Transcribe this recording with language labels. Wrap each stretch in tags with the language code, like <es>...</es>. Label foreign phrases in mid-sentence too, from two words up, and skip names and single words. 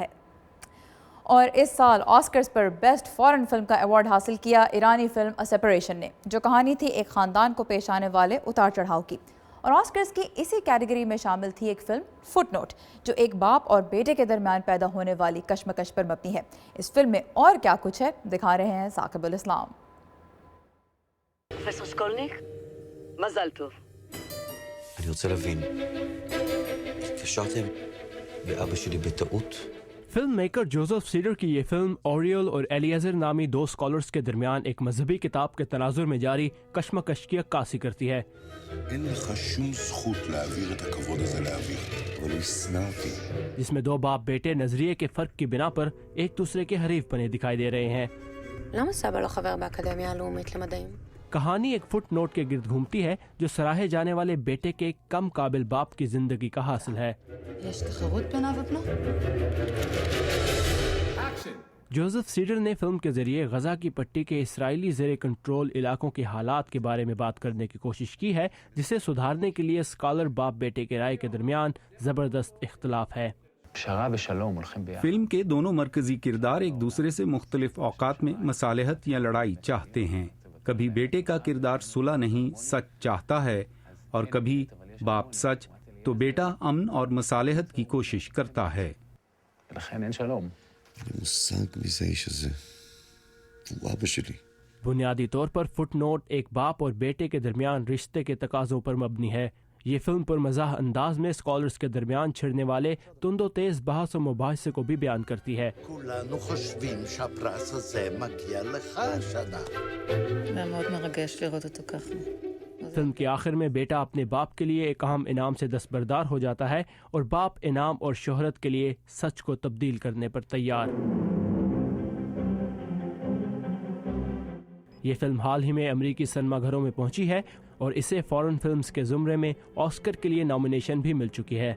<ur>اور اس سال آسکرز پر</ur> <en>Best foreign film</en> <ur>کا ایوارڈ حاصل کیا ایرانی فلم اے سیپریشن نے، جو کہانی تھی ایک خاندان کو پیش آنے والے اتار چڑھاؤ کی۔ اور آسکرز کی اسی کیٹیگری میں شامل تھی ایک فلم فٹ نوٹ، جو ایک باپ اور بیٹے کے درمیان پیدا ہونے والی کشمکش پر مبنی ہے۔ اس فلم میں اور کیا کچھ ہے، دکھا رہے ہیں ثاقب الاسلام۔</ur> <he>פרופסור סקולניק, מזל טוב. אני רוצה להבין, התקשרתם לאבא שלי בטעות?</he> <ur>فلم میکر جوزف سیڈر کی یہ فلم اوریول اور ایلیزر نامی 2 اسکالرز کے درمیان ایک مذہبی کتاب کے تناظر میں جاری کشمکش کی عکاسی کرتی ہے۔</ur> <he>אין לך שום זכות להעביר את הכבוד הזה לאוויר, אבל הוא ישנא אותי.</he> <ur>جس میں 2 باپ بیٹے نظریے کے فرق کی بنا پر ایک دوسرے کے حریف بنے دکھائی دے رہے ہیں۔</ur> <he>למה סבא לא חבר באקדמיה הלאומית למדעים?</he> <ur>کہانی ایک فٹ نوٹ کے گرد گھومتی ہے جو سراہے جانے والے بیٹے کے کم قابل باپ کی زندگی کا حاصل ہے۔</ur> <he>יש תחרות בינה ובנו?</he> <ur>جوزف سیڈر نے فلم کے ذریعے غزہ کی پٹی کے اسرائیلی زیر کنٹرول علاقوں کے حالات کے بارے میں بات کرنے کی کوشش کی ہے، جسے سدھارنے کے لیے اسکالر باپ بیٹے کے رائے کے درمیان زبردست اختلاف ہے۔ فلم کے دونوں مرکزی کردار ایک دوسرے سے مختلف اوقات میں مصالحت یا لڑائی چاہتے ہیں۔ کبھی بیٹے کا کردار صلح نہیں سچ چاہتا ہے، اور کبھی باپ سچ تو بیٹا امن اور مصالحت کی کوشش کرتا ہے۔</ur> <he>אין לי מושג מי זה האיש הזה. הוא אבא שלי.</he> <ur>بنیادی طور پر فٹ نوٹ ایک باپ اور بیٹے کے درمیان رشتے کے تقاضوں پر مبنی ہے۔ یہ فلم پر مزاح انداز میں اسکالرز کے درمیان چھڑنے والے تند و تیز بحث و مباحثے کو بھی بیان کرتی ہے۔</ur> <he>כולנו חושבים שהפרס הזה מגיע לך, שנה. זה מאוד מרגש לראות אותו ככה.</he> <ur>فلم کے آخر میں بیٹا اپنے باپ کے لیے ایک اہم انعام سے دستبردار ہو جاتا ہے، اور باپ انعام اور شہرت کے لیے سچ کو تبدیل کرنے پر تیار۔ یہ فلم حال ہی میں امریکی سنیما گھروں میں پہنچی ہے، اور اسے</ur> <en>foreign films</en> <ur>کے زمرے میں آسکر کے لیے نامینیشن بھی مل چکی ہے۔</ur>